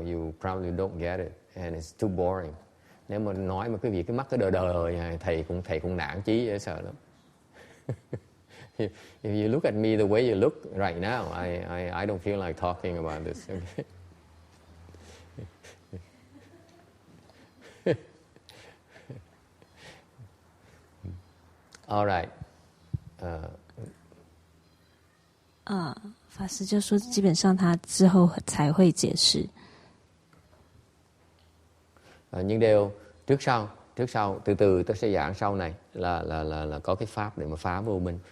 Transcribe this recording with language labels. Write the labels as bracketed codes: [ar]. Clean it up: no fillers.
[en] You probably don't get it, and it's too boring. [vi] Nếu mà nói mà quý vị cái mắt cái đờ này, thầy cũng nản chí dễ sợ lắm. [en] If you look at me the way you look right now, I don't feel like talking about this. Okay? All right. [zh] 法师就说基本上他之后才会解释。 [vi] Nhưng đều trước sau từ từ tôi sẽ giảng sau này là có cái pháp để mà phá vô minh.